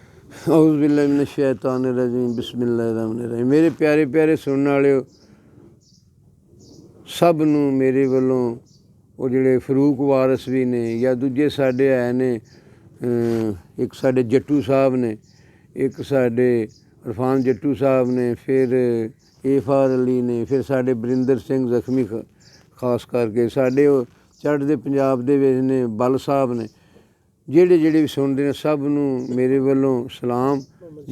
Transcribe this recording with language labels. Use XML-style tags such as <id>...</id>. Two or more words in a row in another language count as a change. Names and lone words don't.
<ar>أعوذ بالله من الشيطان الرجيم بسم الله الرحمن الرحيم.</ar> <pa>ਮੇਰੇ ਪਿਆਰੇ ਪਿਆਰੇ ਸੁਣਨ ਵਾਲਿਓ ਸਭ ਨੂੰ ਮੇਰੇ ਵੱਲੋਂ ਉਹ ਜਿਹੜੇ ਫਰੂਕ ਵਾਰਸ ਵੀ ਨੇ ਜਾਂ ਦੂਜੇ ਸਾਡੇ ਹੈ ਨੇ, ਇੱਕ ਸਾਡੇ ਜੱਟੂ ਸਾਹਿਬ ਨੇ, ਇੱਕ ਸਾਡੇ ਇਰਫਾਨ ਜੱਟੂ ਸਾਹਿਬ ਨੇ, ਫਿਰ ਏਫਾਰ ਅਲੀ ਨੇ, ਫਿਰ ਸਾਡੇ ਬਰਿੰਦਰ ਸਿੰਘ ਜ਼ਖਮੀ ਖਾਸ ਕਰਕੇ ਸਾਡੇ ਉਹ ਚੜ੍ਹਦੇ ਪੰਜਾਬ ਦੇ ਵਿੱਚ ਨੇ ਬਲ ਸਾਹਿਬ ਨੇ, ਜਿਹੜੇ ਵੀ ਸੁਣਦੇ ਨੇ ਸਭ ਨੂੰ ਮੇਰੇ ਵੱਲੋਂ ਸਲਾਮ ਜੀ।</pa>